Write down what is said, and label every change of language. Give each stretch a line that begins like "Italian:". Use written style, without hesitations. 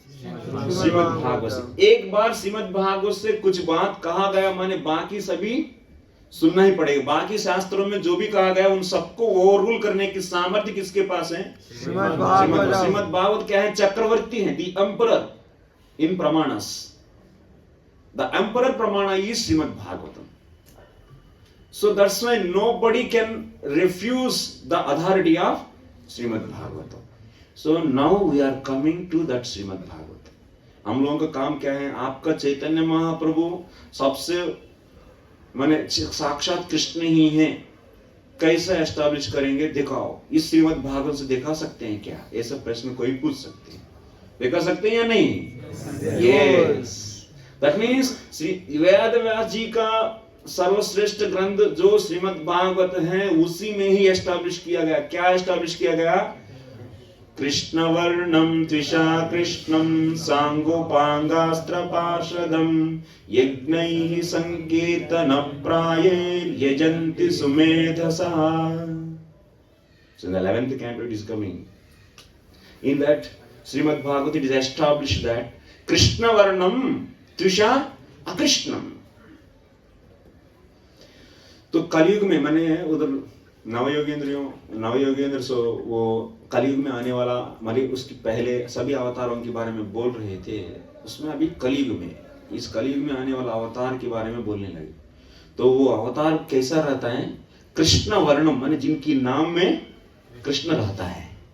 Hindi: श्रीमद् भागवत से। एक बार श्रीमद् भागवत से कुछ बात कहा गया, माने बाकी सभी सुनना ही पड़ेगा। बाकी शास्त्रों में जो भी कहा गया उन सबको ओवररूल करने की सामर्थ्य किसके पास है? श्रीमद् भागवत क्या है? चक्रवर्ती है,
English: The emperor in प्रमाणस। The emperor प्रमाण is Srimad Bhagavatam. So that's why nobody can refuse the authority of Srimad Bhagavatam. So now we are coming to that Srimad Bhagavatam.
Hindi: हम लोगों का काम क्या है? आपका चैतन्य महाप्रभु सबसे माने साक्षात कृष्ण ही हैं, कैसे एस्टैब्लिश करेंगे? दिखाओ। इस श्रीमद् भागवत से दिखा सकते हैं क्या? ऐसा प्रश्न कोई पूछ सकते हैं, दिखा सकते हैं या नहीं?
English: yes, that means
Hindi: Shri Ved Vyas जी का सर्वश्रेष्ठ ग्रंथ जो श्रीमद् भागवत है उसी में ही एस्टैब्लिश किया गया। क्या एस्टैब्लिश किया गया?
Sanskrit: कृष्ण वर्णम त्विषा कृष्णम सांगोपांगास्त्र पार्षदम यज्ञैः संकीर्तन प्रायैर् यजन्ति सुमेधसा।
English: So the 11th canto is coming. In that Srimad Bhagavatam it is established that
Sanskrit: Krishna varnam tvisha akrishnam.
Hindi: तो कलयुग में मैंने उधर नवयोगेंद्र सो वो कलयुग में आने वाला, माने उसके पहले सभी अवतारों के बारे में बोल रहे थे। उसमें अभी कलयुग में, इस कलयुग में आने वाला अवतार के बारे में बोलने लगे। तो वो अवतार कैसा रहता है? कृष्ण वर्णम, माने जिनकी नाम में कृष्ण रहता है।